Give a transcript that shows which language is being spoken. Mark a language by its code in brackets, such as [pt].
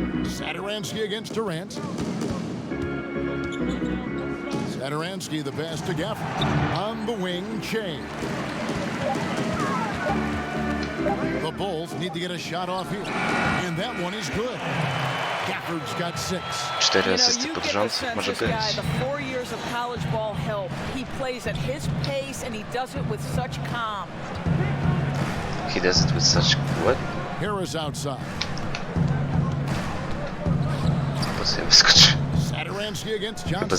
[en] Satoransky against Durant. Satoransky the pass to Gafford. On the wing, Che. The Bulls need to get a shot off here. And that one is good. Gafford's got 6. [pl] 4 asysty pod rząd, może być. [en] The 4 years of college ball help. He plays at his pace and he does it with such calm. He does it with such what? Harris outside. [pl] Bo sobie wyskoczy. [en] Satoransky against [pl] Chyba [en] Johnson.